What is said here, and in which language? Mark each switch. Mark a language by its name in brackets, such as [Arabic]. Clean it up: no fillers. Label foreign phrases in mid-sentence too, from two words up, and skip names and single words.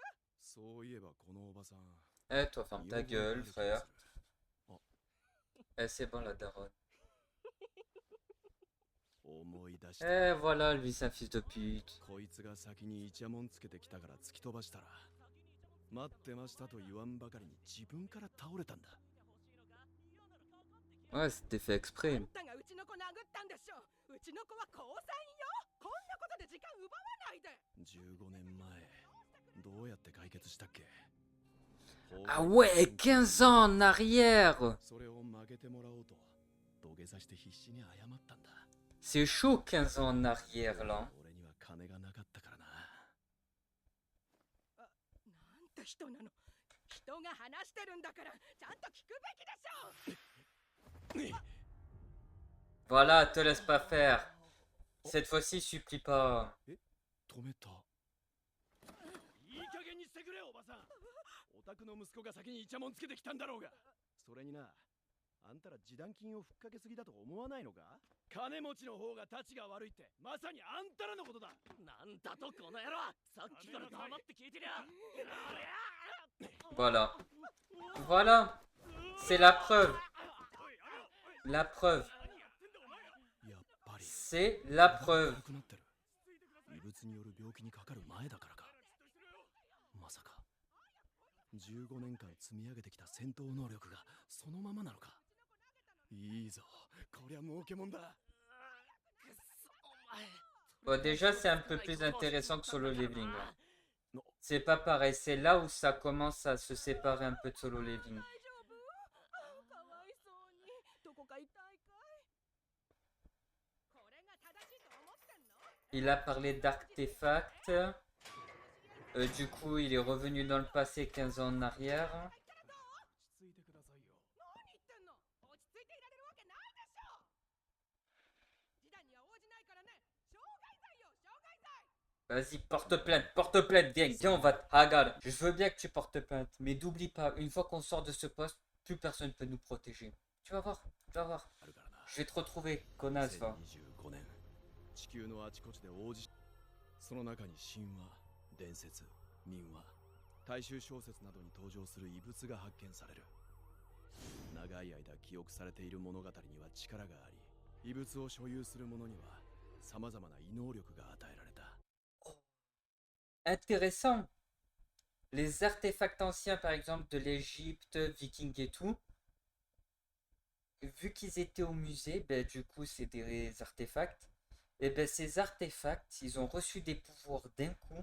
[Japanese] そういえばこのおばさん。 [French] Eh, toi, ferme ta gueule, frère. Eh, c'est bon, la daronne. Eh, voilà, lui, c'est un fils de pute. [Japanese] こいつが先にイチャモンつけてきたから突き飛ばしたら、待ってましたと言わんばかりに自分から倒れたんだ。 [French] Ouais, c'était fait exprès. [Japanese] あんたがうちの子殴ったんでしょ。うちの子は高3よ。こんなことで時間奪わないで。 15年前、どうやって解決したっけ。 [French] Ah ouais, 15 ans en arrière. [Japanese] それを曲げてもらおうと土下座して必死に謝ったんだ。 [French] C'est chaud, 15 ans en arrière, là. [Japanese] 俺には金がなかったからな。なんて人なの。一人が話してるんだからちゃんと聞くべきでしょ。 [French] Voilà, te laisse pas faire. Cette fois-ci, supplie pas. [Japanese] 止めた。いい加減にしてくれおばさん。お宅の息子が先にイチャモンつけてきたんだろうが。それにな、あんたら示談金をふっかけすぎだと思わないのか？金持ちの方がたちが悪いってまさにあんたらのことだ。なんだとこの野郎、さっきから黙って聞いてりゃ。 [French] Voilà. Voilà. C'est la preuve. La preuve. [Japanese] やっぱり [French] C'est la preuve. [Japanese] なくなってる。異物による病気にかかる前だからか。まさか15年間積み上げてきた戦闘能力がそのままなのか。いいぞ、こりゃ儲けもんだ。 [French] Bon, déjà, c'est un peu plus intéressant que Solo Leveling. C'est pas pareil. C'est là où ça commence à se séparer un peu de Solo Leveling. [Japanese] 大丈夫？かわいそうに。どこか痛いかい？これが正しいと思ってんの？ [French] Il a parlé d'artefacts. Du coup, il est revenu dans le passé 15 ans en arrière. [Japanese] 落ち着いてくださいよ。何言ってんの？落ち着いていられるわけないでしょ。示談には応じないからね。傷害罪よ、傷害罪。 [French] Vas-y, porte plainte, viens, viens, on va... Ah, regarde, je veux bien que tu portes plainte, mais n'oublie pas, une fois qu'on sort de ce poste, plus personne ne peut nous protéger. Tu vas voir, tu vas voir. [Japanese] あるからな。 [French] Je vais te retrouver, connasse, va. [Japanese] 2025 年、地球のあちこちで大地震。その中に神話、伝説、民話、大衆小説などに登場する遺物が発見される。長い間記憶されている物語には力があり、遺物を所有する者には様々な異能力が与えられた。 [French] Intéressant. Les artefacts anciens, par exemple, de l'Égypte, vikings et tout, vu qu'ils étaient au musée, ben, du coup, c'est des artefacts. Et ben, ces artefacts, ils ont reçu des pouvoirs d'un coup.